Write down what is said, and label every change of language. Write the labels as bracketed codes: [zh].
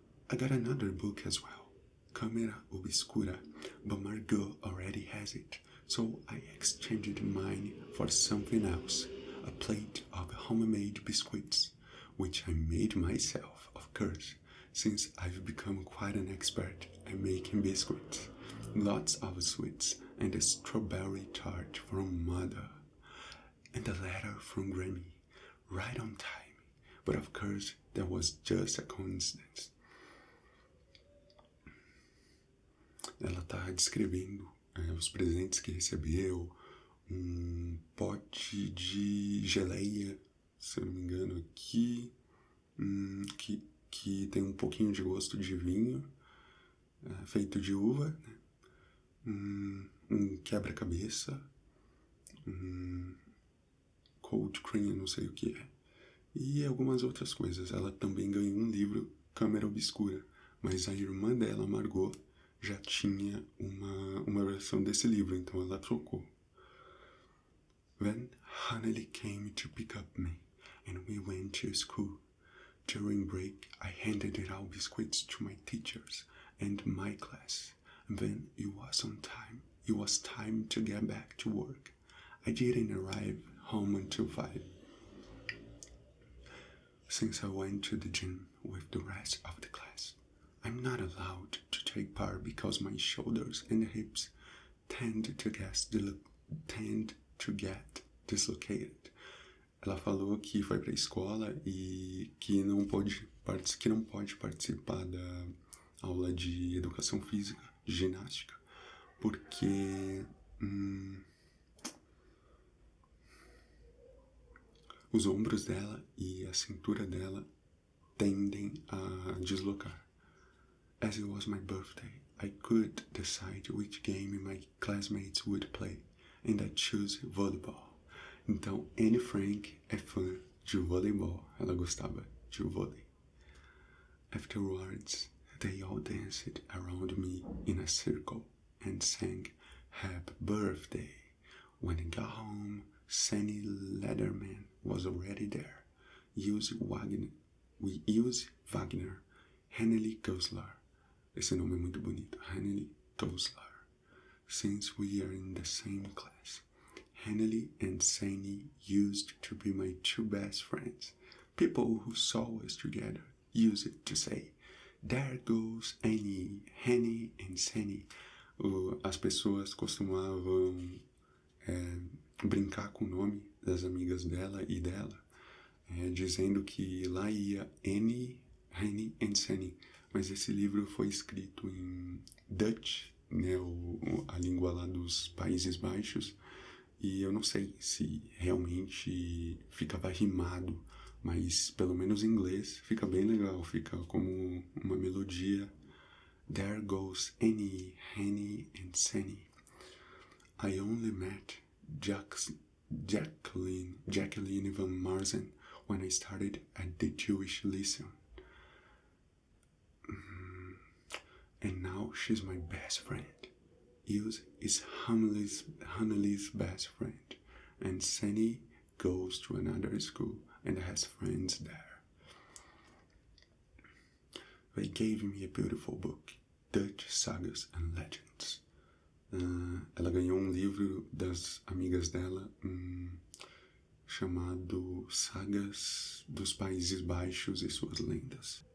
[en] I got another book as well, Câmera Obscura, but Margot already has it, so I exchanged mine for something else, a plate of homemade biscuits, which I made myself, of course, since I've become quite an expert at making biscuits. Lots of sweets and a strawberry tart from Mother. and a letter from Grammy, right on time. But of course, that was just a coincidence. [pt] Ela tá descrevendo os presentes que recebeu, um pote de geleia, se eu não me engano aqui, que tem um pouquinho de gosto de vinho, feito de uva, né? Um quebra-cabeça, cold cream, eu não sei o que é, e algumas outras coisas. Ela também ganhou um livro, Câmera Obscura, mas a irmã dela, Margot, já tinha uma versão desse livro, então ela trocou. [en] Then Annelies came to pick up me, and we went to school. During break, I handed out biscuits to my teachers and my class. And then it was time to get back to work. I didn't arrive home until 5. Since I went to the gym with the rest of the class, I'm not allowed to take part because my shoulders and hips tend to get dislocated. [pt] Ela falou que foi para a escola e que não pode participar da aula de educação física, de ginástica, porque os ombros dela e a cintura dela tendem a deslocar. [en] As it was my birthday, I could decide which game my classmates would play, and I chose volleyball. [pt] Então, Anne Frank é fã de voleibol. Ela gostava de vôlei. [en] Afterwards, they all danced around me in a circle and sang Happy Birthday. When I got home, Sandy Lederman was already there. We used Wagner, Annelies Goslar. [pt] Esse nome é muito bonito, Annelies Goslar. [en] Since we are in the same class, Annelies and Sandy used to be my two best friends. People who saw us together used to say, "There goes Annie, Annie and Sandy." [pt] As pessoas costumavam brincar com o nome das amigas dela e dela, dizendo que lá ia [en] Annie, Annie and Sandy. [pt] Mas esse livro foi escrito em Dutch, né, a língua lá dos Países Baixos, e eu não sei se realmente ficava rimado, mas pelo menos em inglês fica bem legal, fica como uma melodia. [en] There goes Annie, Annie and Sandy. I only met Jacqueline van Marzen when I started at the Jewish lesson. And now she's my best friend. Ilse is Annelies' best friend, and Sandy goes to another school and has friends there. They gave me a beautiful book, Dutch Sagas and Legends. [pt] Ela ganhou um livro das amigas dela, chamado Sagas dos Países Baixos e Suas Lendas.